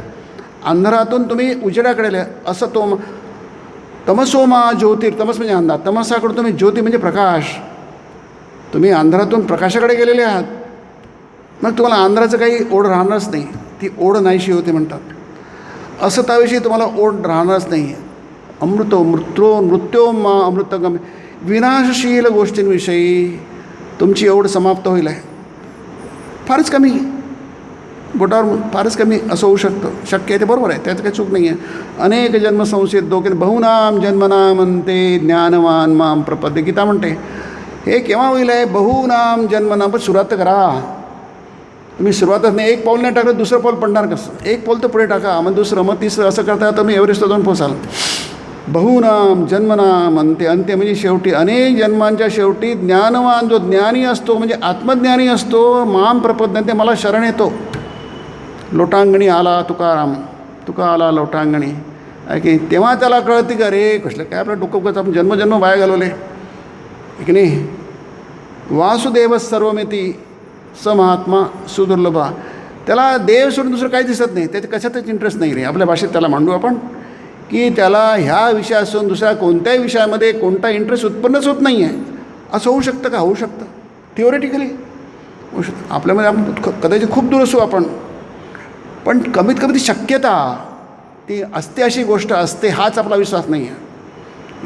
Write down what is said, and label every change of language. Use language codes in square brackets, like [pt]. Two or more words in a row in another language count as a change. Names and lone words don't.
[mr] अंधारातून तुम्ही उजेडाकडे गेले. [sa] असतोमा तमसोमा ज्योतिर [mr] तमस म्हणजे अंधार तमसाकडून तुम्ही ज्योती म्हणजे प्रकाश. तुम्ही अंधारातून प्रकाशाकडे गेलेले आहात. मग तुम्हाला अंधाराचं काही ओढ राहणारच नाही. ती ओढ नाहीशी होते म्हणतात. असताविषयी तुम्हाला ओढ राहणारच नाही. [sa] मृत्यो मा अमृतगम [mr] विनाशशील गोष्टींविषयी तुमची ओढ समाप्त होईल आहे. फारच कमी बोटावर फारच कमी असं होऊ शकतं. शक्य आहे ते बरोबर आहे. त्याचं काही चूक नाही आहे. अनेक जन्म संशयित दोघे [sa] बहुनाम जन्मनाम [mr] म्हणते [sa] ज्ञानवान माम प्रपद्य [mr] गीता म्हणते. [sa] हे केव्हा होईल आहे बहुनाम जन्मनाम. [mr] पण सुरुवात करा. तुम्ही सुरुवातच नाही एक पाऊल नाही टाकलं दुसरं पाऊल पडणार कसं. एक पाऊल तर पुढे टाका मग दुसरं मग तिसरं असं करता तुम्ही एव्हरेस्टला जाऊन पोचाल. [sa] बहुनाम जन्मनाम अंत्य [mr] म्हणजे शेवटी अनेक जन्मांच्या शेवटी ज्ञानवान जो ज्ञानी असतो म्हणजे आत्मज्ञानी असतो [sa] माम प्रपद्यंते [mr] मला शरण येतो. लोटांगणी आला तुकाराम तुका आला लोटांगणी आहे की तेव्हा त्याला कळते का रे कसलं काय आपलं डोकं उगाच आपण जन्मजन्म वाया घालवले की नाही. [sa] वासुदेव सर्वमिती स महात्मा सुदुर्लभा. [mr] त्याला देव सोडून दुसरं काही दिसत नाही. त्याच्या कशातच इंटरेस्ट नाही रे. आपल्या भाषेत त्याला मांडू आपण की त्याला ह्या विषयासून दुसऱ्या कोणत्याही विषयामध्ये कोणता इंटरेस्ट उत्पन्नच होत नाही आहे. असं होऊ शकतं का. होऊ शकतं थिओरिटिकली होऊ शकतं. आपल्यामध्ये आपण कदाचित खूप दूर असू आपण पण कमीत कमी ती शक्यता ती असते अशी गोष्ट असते हाच आपला विश्वास नाही आहे.